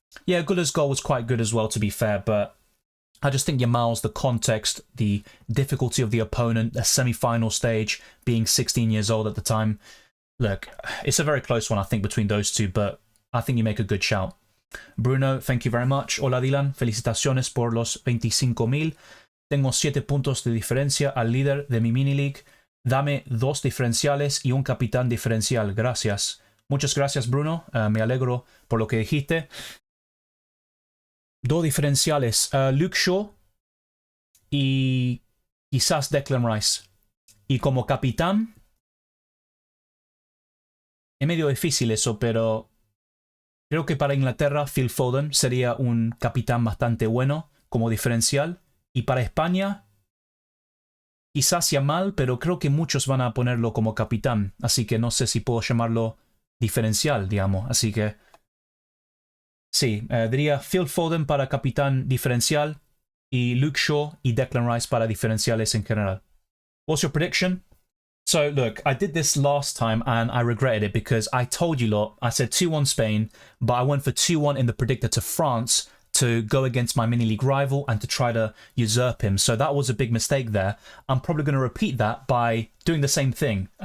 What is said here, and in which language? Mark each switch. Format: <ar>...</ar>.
<en>Yeah, Guller's goal was quite good as well, to be fair, but I just think Yamal's, the context, the difficulty of the opponent, the semi-final stage, being 16 years old at the time. Look, it's a very close one, I think, between those two, but I think you make a good shout. Bruno, thank you very much.</en> <es>Hola Dylan, felicitaciones por los 25,000. Tengo 7 puntos de diferencia al líder de mi mini league. Dame 2 diferenciales y un capitán diferencial. Gracias. Muchas gracias, Bruno. Me alegro por lo que dijiste. 2 diferenciales. Luke Shaw y quizás Declan Rice. Y como capitán, es medio difícil eso, pero creo que para Inglaterra, Phil Foden sería un capitán bastante bueno como diferencial. Y para España, quizás Yamal, pero creo que muchos van a ponerlo como capitán. Así que no sé si puedo llamarlo diferencial, digamos. Así que sí, diría Phil Foden para capitán diferencial y Luke Shaw y Declan Rice para diferenciales en general.</es> <en>What's your prediction? So look, I did this last time and I regretted it because I told you lot, I said 2-1 Spain, but I went for 2-1 in the predictor to France to go against my mini league rival and to try to usurp him. So that was a big mistake there. I'm probably going to repeat that by doing the same thing.</en>